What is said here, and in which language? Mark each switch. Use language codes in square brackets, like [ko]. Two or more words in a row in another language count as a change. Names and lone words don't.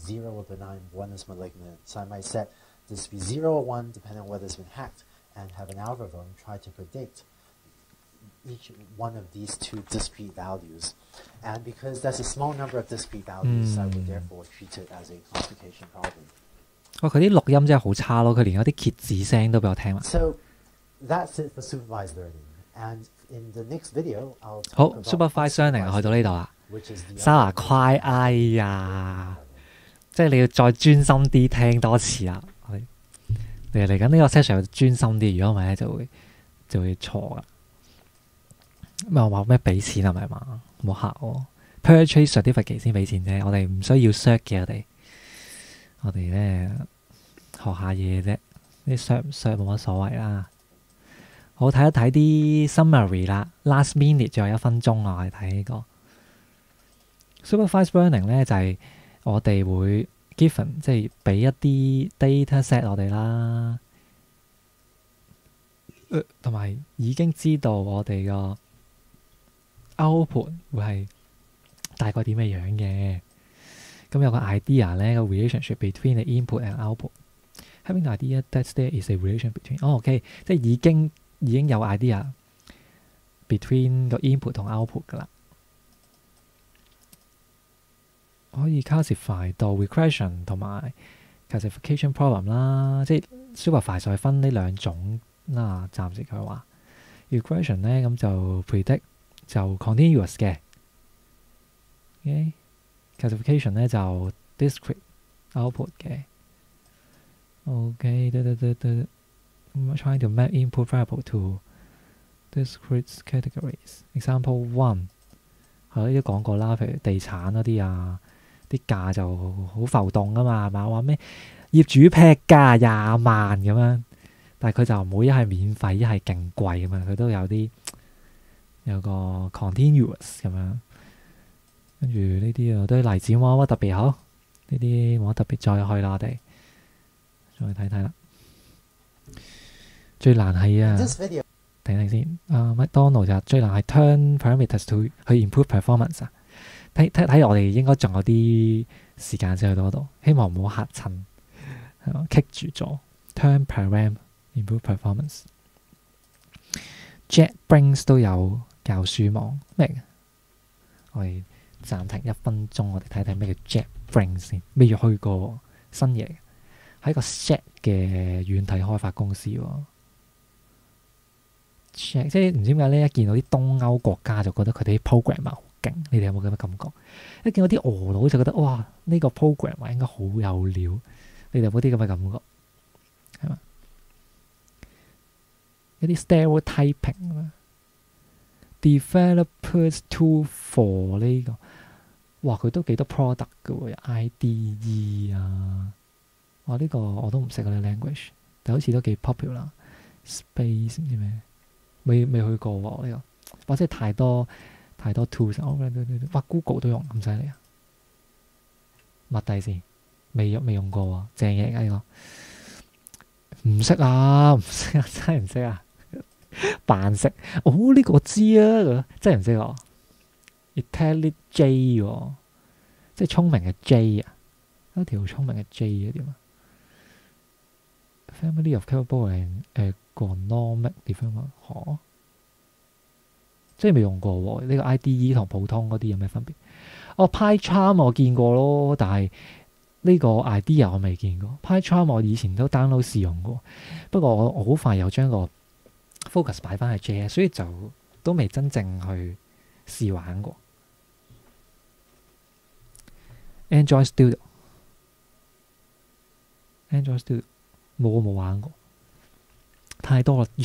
[en] 0 or benign, 1 is malignant. So I might set this to be 0 or 1 depending on whether it's been hacked, and have an algorithm try to predict each one of these two discrete values. And because that's a small number of discrete values, I would therefore treat it as a classification problem. [yue] 佢啲錄音真係好差咯，佢連嗰啲揭字聲都俾我聽埋。 [en] So that's it for supervised learning. And in the next video, I'll talk [yue] 好 [en] about supervised learning [yue] 去到呢度啦。 [en] which is the [yue] Sarah 快，哎呀，即係你要再專心啲聽多次啦。嚟緊呢個 session 要專心啲，如果唔係咧就會錯噶。咁我話咩俾錢係咪嘛？唔好嚇我 ， [en] purchase certificate [yue] 先俾錢啫。我哋唔需要 cert 嘅，我哋咧學下嘢啫。啲 cert 唔 cert 冇乜所謂啦。好，睇一睇啲 summary 啦。 [en] Last minute [yue] 仲有1分鐘啊，我哋睇呢個 [en] supervised learning [yue] 咧，就係我哋會 given 即係俾一啲 [en] data set [yue] 我哋啦，同埋已經知道我哋個 output 會係大概點嘅樣嘅。咁有個 idea 咧，個 [en] relationship between the input and output。 Having the idea that there is a relation between， [yue] OK， 即係已經有 [en] idea between [yue] 個 input 同 output 噶啦。可以 classify 到 regression 同埋 [en] classification problem [yue] 啦，即係 supervise 再分呢兩種啦。暫時佢話 regression 咧，咁就 predict 就 continuous 嘅，classification 咧就 [en] discrete output [yue] 嘅。 [en] OK，trying to map input variable to discrete categories。 Example one， [yue] 係咯，都講過啦，譬如地產嗰啲啊。啲價就好浮動噶嘛，係嘛？話咩業主劈價20萬咁樣，但係佢就唔會一係免費，一係勁貴咁樣，佢都有個 continuous 咁樣。跟住呢啲都係例子冇乜特別好，呢啲冇乜特別再去啦，我哋再睇睇啦。最難係睇先。麥當勞就最難係 [en] turn parameters to [yue] 去 [en] improve performance [yue] 啊。睇我哋應該仲有啲時間先去到嗰度，希望唔好嚇親，係嘛？棘住咗 [en] turn param improve performance。 [yue] JetBrains 都有教書網，明？我哋暫停1分鐘，我哋睇睇咩叫 JetBrains 先，未去過新嘢，係一個 Jet 嘅軟體開發公司喎。Jet 即係唔知點解咧，一見到啲東歐國家就覺得佢哋啲 programmer 好勁，你哋有冇咁嘅感覺？一見到啲俄佬就覺得哇，呢個 programmer 應該好有料，你哋有冇啲咁嘅感覺？係嘛？一啲 stereotyping 啊 ， [en] developers tool for [yue] 呢個，哇佢都幾多 product 嘅喎，IDE 啊，哇呢個我都唔識嗰啲 language，但好似都幾 popular。Space 唔知咩，未去過喎呢個，或者太多 tools，哇 Google 都用咁犀利啊！麥蒂先，未用過喎，正嘢㗎呢個，唔識啊，真係唔識啊！扮識，呢個我知啊，真係唔識啊 ！Intelligent J 喎，即係聰明嘅 J 啊，一條聰明嘅 J 啊點啊 ？ [en] Family of capable and ergonomic development [yue] 嚇，即係未用過喎。呢個 IDE 同普通嗰啲有咩分別？PyCharm 我見過咯，但係呢個 idea 我未見過。PyCharm 我以前都 download 試用過，不過我好快又將個 focus 擺翻去 JS， 所以就都未真正去試玩過。Android Studio 冇玩過，太多啦。